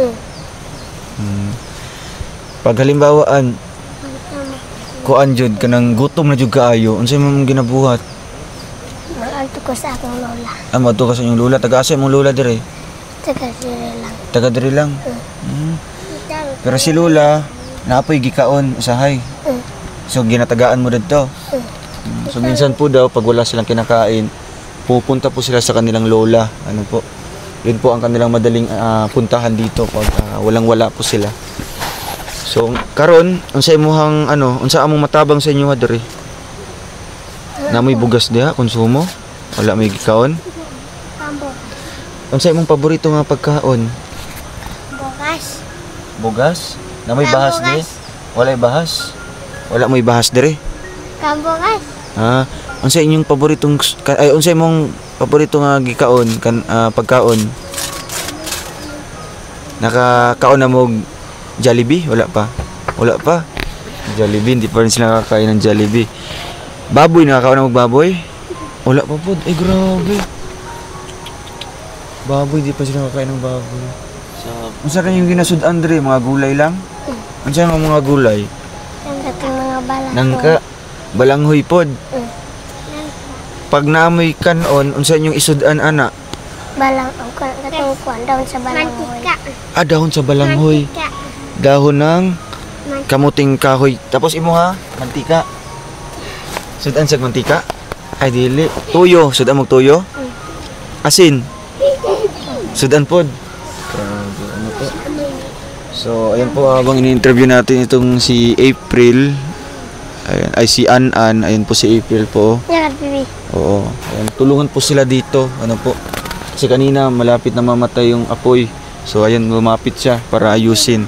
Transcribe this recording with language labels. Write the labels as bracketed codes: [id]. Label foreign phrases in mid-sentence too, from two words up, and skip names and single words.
[ceb] Pag halimbawaan kuan jud kanang gutom na jud kaayo, unsay man ginabuhat? Mag-alto ko sa akong lola. Madto ka sa inyong lola, taga-asa imong lola dire? Taga dire lang. Pero si lola naapoy gikaon usahay. So ginatagaan mo didto. [tl] So minsan po daw pag wala silang kinakain, pupunta po sila sa kanilang lola. Ano po? Yun po ang kanilang madaling puntahan dito pag walang-wala po sila. [ceb] So karon unsa among matabang sa inyo diri? Namoy bugas diha konsumo? Wala may gikaon? Unsa imong paborito nga pagkaon? Bugas? Namoy bahas di? Walay bahas? Wala may bahas diri? Kambugas. Unsa inyong paboritong unsa imong paborito nga gikaon pagkaon? Nakakaon na mo Jollibee? Wala pa. [tl] Jollibee, hindi pa rin sila nakakain ng Jollibee. [ceb] Baboy, nakakaon na magbaboy? Wala pa po. Ay, grabe. [tl] Baboy, hindi pa sila nakakain ng baboy. [ceb] Unsa rin yung ginasud Andre? Mga gulay lang? Unsa yung mga gulay? Nangka. Balanghoy pod. Pag naamoy kanon, unsa yung isudan ana? Dahon sa balanghoy. Dahon sa balanghoy. [tl] Dahon ng kamuting kahoy. [ceb] Tapos imo ha, mantika. Sudan sa mantika? Ay dili. Tuyo, sudan mo tuyo? Asin. Sudan pod. [tl] Grabe, ano po. So, ayan po habang ini-interview natin itong si April. Ayan, ay si An. Ayan po si April po. Oo. Ayan, tulungan po sila dito. Ano po? Kasi kanina malapit na mamatay yung apoy. So ayan, lumapit siya para ayusin.